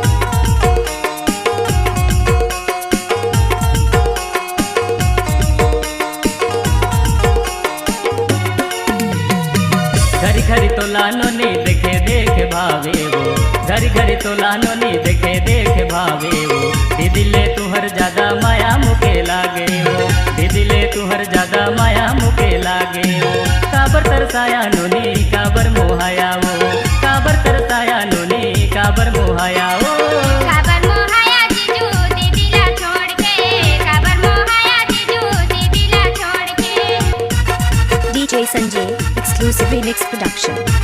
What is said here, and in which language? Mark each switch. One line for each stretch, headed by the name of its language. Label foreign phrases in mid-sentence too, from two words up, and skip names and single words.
Chhattisgarhi: घरी घरी तो लानो नी देखे देखे भावे वो, घरी घरी तो लानो नी देखे देखे भावे वो। दीदी ले तुहर ज्यादा माया मुके लागे वो, दीदी ले तुहर ज्यादा माया मुके लागे वो। काबर तरसाया नोनी काबर मोहाया वो, काबर तरसाया नोनी काबर मोहाया वो। काबर मोहाया जीजू दीदीला छोड़ के, काबर मोहाया जीजू दीदीला छोड़ के।
English: DJ Sanjay exclusive remix production.